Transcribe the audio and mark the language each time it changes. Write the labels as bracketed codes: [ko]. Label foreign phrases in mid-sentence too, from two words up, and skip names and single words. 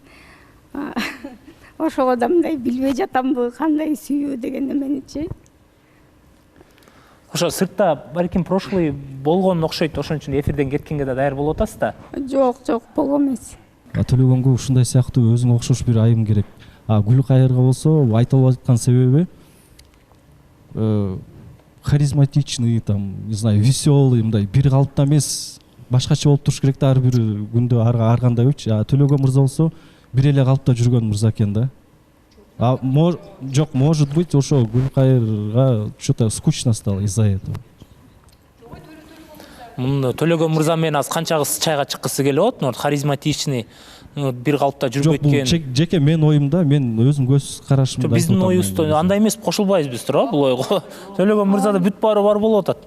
[ky] Ошого да мындай билбей жатамбы, кандай сүйүү деген эменичи. Ошо сыртта балким прошлый болгон окшойт, ошон үчүн эфирден кеткенге да даяр болуп атасыз да? Жок, болгон эмес. Төлөгөнгө ушундай сыяктуу өзүңө окшош бир айым керек. Гүлкайырга болсо айтылып аткан себеби [ru] харизматичный, там, не знаю, веселый, [ky] мындай бир калыпта эмес, башкача болуп туруш керек да ар бир күндө ар кандайбычы. Төлөгөн мырза болсо бир эле калыпта жүргөн мырза экен да. Жок, [ru] может быть, ошо Гүлкайырга что-то скучно стало из-за этого. [ky] Төлөгөн мырза менен аз канча кыз чайга чыккысы келип атат, харизматичный, бир калыпта жүрүп кеткен. Жок, бул жеке мен оюмда, мен өзүм көз карашымда. Биздин оюбузда андай эмес, кошулбайбыз биз туурабы бул ойго. Төлөгөн мырзада бүт баары бар болуп атат.